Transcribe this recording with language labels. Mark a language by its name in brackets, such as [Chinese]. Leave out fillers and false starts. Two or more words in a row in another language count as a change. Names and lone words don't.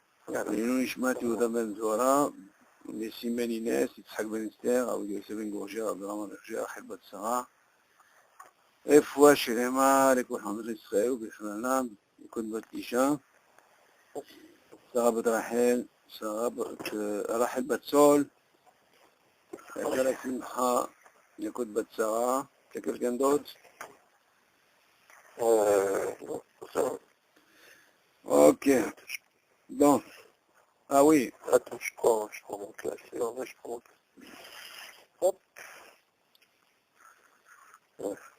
[Hebrew] לעילוי נשמת יהודה בן זוהרה, ניסים בן אינס, יצחק בן אסתר, אבי יוסף בן גורשי, אברהם המחשי, רחל בת שרה, רפואה שלמה לכל חמד ישראל ובכללם, לכל בת אישה, שרה בת רחל, רחל בת סול, חייל השמחה, לכל בת שרה, [French] quelques quelqu'un d'autre? Ok. Bon. Ah oui. Attends, je prends mon classé. Non, je prends mon classé. Hop. Ouais.